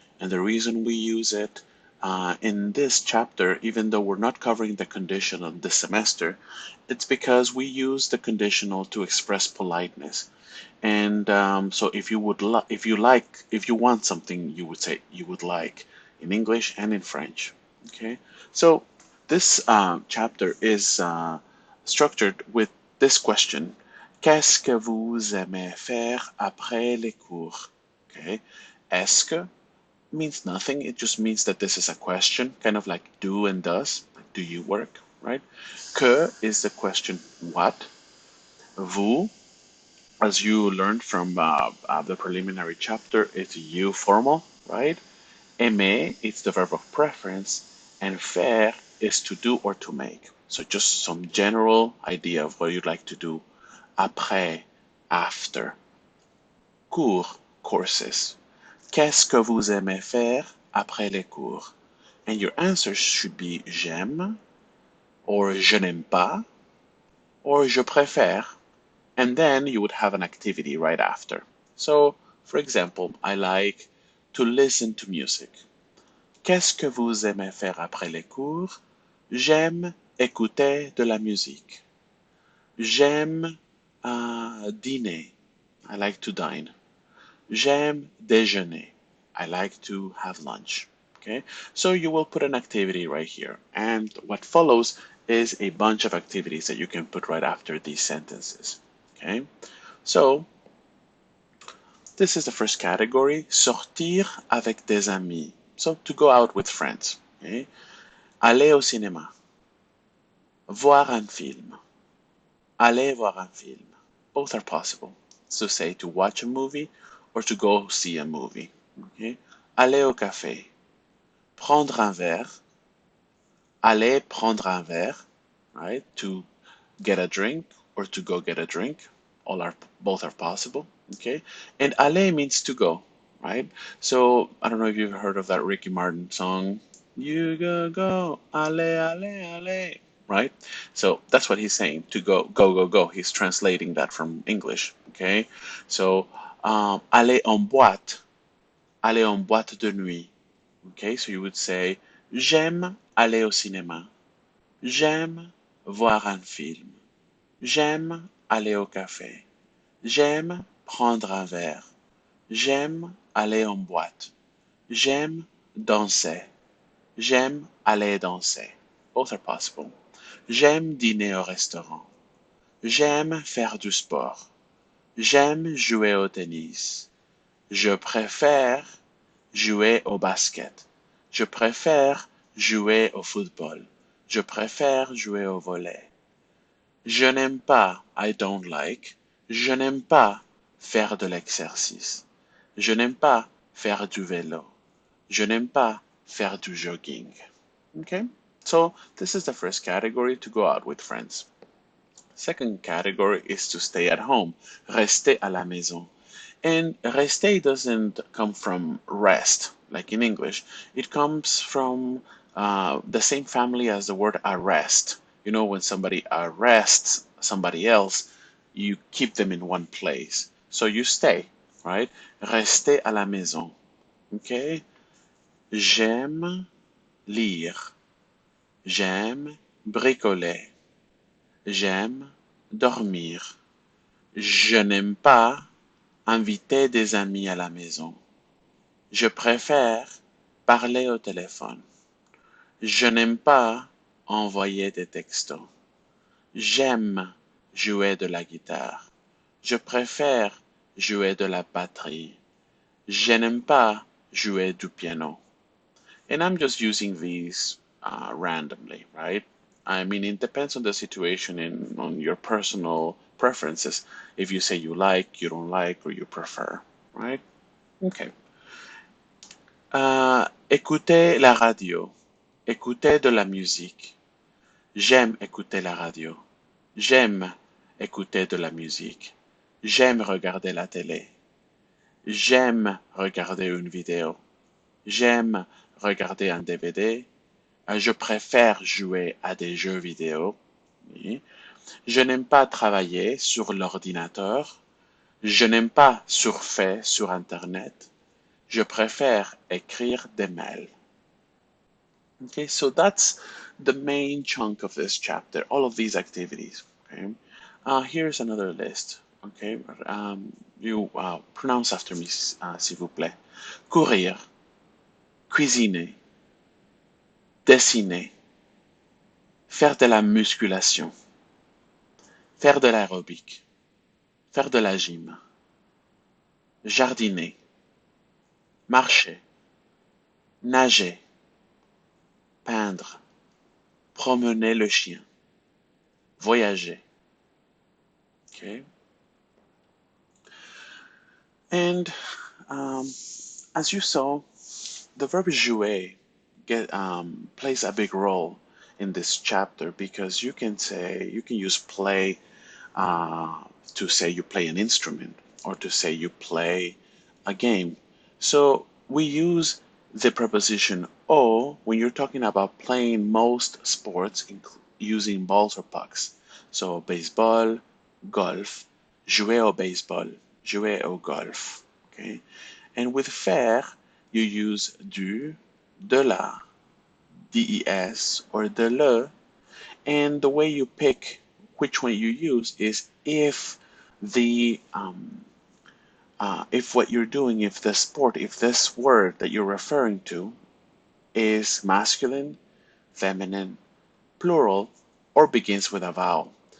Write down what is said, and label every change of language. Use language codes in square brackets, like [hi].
[en] And the reason we use it in this chapter, even though we're not covering the conditional this semester, it's because we use the conditional to express politeness. And so if you want something, you would say you would like in English and in French. Okay, so this chapter is structured with this question: [fr] Qu'est-ce que vous aimez faire après les cours? [en] Okay, est-ce que means nothing. It just means that this is a question, kind of like do and does. Like, do you work, right? Que is the question what? Vous, as you learned from the preliminary chapter, it's you formal, right? Aimer, it's the verb of preference, and faire is to do or to make. So just some general idea of what you'd like to do. Après, after. Cours, courses. [fr] Qu'est-ce que vous aimez faire après les cours? [en] And your answer should be [fr] j'aime, or je n'aime pas, or je préfère. [en] And then you would have an activity right after. So, for example, I like to listen to music. [fr] Qu'est-ce que vous aimez faire après les cours? J'aime écouter de la musique. J'aime dîner. [en] I like to dine. [fr] J'aime déjeuner. [en] I like to have lunch. Okay, so you will put an activity right here. And what follows is a bunch of activities that you can put right after these sentences. Okay, so this is the first category, [fr] sortir avec des amis. [en] So to go out with friends. Okay? [fr] Aller au cinéma, voir un film, aller voir un film. [en] Both are possible. So say to watch a movie or to go see a movie. Okay? [fr] Aller au café, prendre un verre, aller prendre un verre, right? [en] To get a drink or to go get a drink. Both are possible. Okay, and aller means to go, right? So I don't know if you've heard of that Ricky Martin song. You go, aller, aller, aller, right? So that's what he's saying, to go, go, go, go. He's translating that from English. [fr] Okay, so aller en boîte de nuit. [en] Okay, so you would say [fr] j'aime aller au cinéma. J'aime voir un film. J'aime aller au café. J'aime prendre un verre. J'aime aller en boîte. J'aime danser. J'aime aller danser. [en] Both are possible. [fr] J'aime dîner au restaurant. J'aime faire du sport. J'aime jouer au tennis. Je préfère jouer au basket. Je préfère jouer au football. Je préfère jouer au volley. Je n'aime pas, [en] I don't like. [fr] Je n'aime pas faire de l'exercice. Je n'aime pas faire du vélo. Je n'aime pas faire du jogging. [en] Okay? So this is the first category, to go out with friends. Second category is to stay at home. [fr] Rester à la maison. [en] And rester doesn't come from rest, like in English. It comes from the same family as the word arrest. You know, when somebody arrests somebody else, you keep them in one place. So you stay, right? [fr] Rester à la maison. [en] Okay? [fr] J'aime lire. J'aime bricoler. J'aime dormir. Je n'aime pas inviter des amis à la maison. Je préfère parler au téléphone. Je n'aime pas envoyer des textos. J'aime jouer de la guitare. Je préfère jouer de la batterie. Je n'aime pas jouer du piano. [en] And I'm just using these randomly, right? I mean, it depends on the situation and on your personal preferences. If you say you like, you don't like, or you prefer, right? Okay. [fr] Écouter la radio. Écouter de la musique. J'aime écouter la radio. J'aime écouter de la musique. J'aime regarder la télé. J'aime regarder une vidéo. J'aime regarder un DVD. Je préfère jouer à des jeux vidéo. Oui. Je n'aime pas travailler sur l'ordinateur. Je n'aime pas surfer sur Internet. Je préfère écrire des mails. [en] Okay, so that's the main chunk of this chapter, all of these activities. Okay, here's another list. Okay, you pronounce after me, [fr] s'il vous plaît. Courir, cuisiner, dessiner, faire de la musculation, faire de l'aérobic, faire de la gym, jardiner, marcher, nager, peindre, promener le chien, voyager. [en] Okay, and as you saw, the verb jouer plays a big role in this chapter because you can use play uh, to say you play an instrument or to say you play a game. So we use the preposition o when you're talking about playing most sports using balls or pucks. So baseball, golf, [fr] jouer au baseball, jouer au golf. [en] Okay, and with faire you use du, de la, des, or de le, and the way you pick which one you use is the if what you're doing, if the sport, if this word that you're referring to is masculine, feminine, plural, or begins with a vowel.